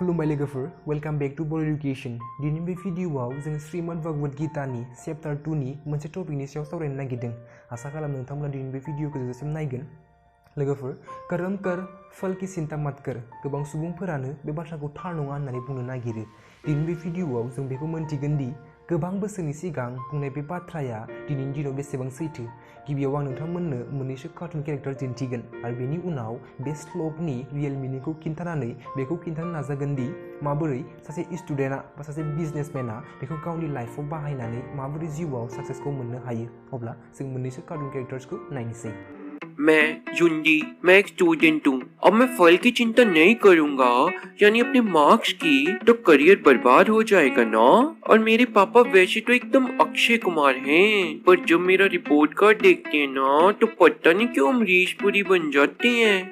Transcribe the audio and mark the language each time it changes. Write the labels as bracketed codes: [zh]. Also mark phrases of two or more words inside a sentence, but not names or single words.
[brx] लोगोफोर [en] welcome back to [brx] बर एडुकेशन। दिनै बे भिडिअआव जों श्रीमद भगवत गीतानि चैप्टार 2 नि मोनसे टपिकनि सायाव सावरायनो नागिरदों। आसा खालामो नोंथांमोना दिनै बे भिडिअखौ जोबजासिम नायगोन। [hi] लोगोफोर करम कर फल की चिंता मत कर, [brx] गोबां सुबुंफोरानो बे बाथ्राखौ थार नङा होननानै बुंनो नागिरो। दिनै बे भिडिअआव जों बेखौ मोनथिगोन दि गोबां बोसोरनि सिगां बुंनाय बे बाथ्राया दिनैनि दिनाव बेसेबां सैथो। गिबियाव आं नोंथांमोननो मोननैसो [en] cartoon character [brx] दिन्थिगोन आरो बेनि उनाव बे श्लोकनि [en] real meaning [brx] खिन्थानानै बेखौ खिन्थानो नाजागोन दि माबोरै सासे स्टुडेन्टआ बा सासे बिजनेसमेनआ बेखौ गावनि लाइफआव बाहायनानै माबोरै जिउआव सक्सेसखौ मोननो हायो। अब्ला जों मोननैसो [en] cartoon characters [brx] नायनोसै। [hi] मैं एक स्टूडेंट हूँ। अब मैं फल की चिंता नहीं करूँगा, यानी अपने मार्क्स की, तो करियर बर्बाद हो जाएगा ना। और मेरे पापा वैसे तो एकदम अक्षय कुमार हैं, पर जब मेरा रिपोर्ट कार्ड देखते हैं ना तो पता नहीं क्यों अमरीश पुरी बन जाते हैं।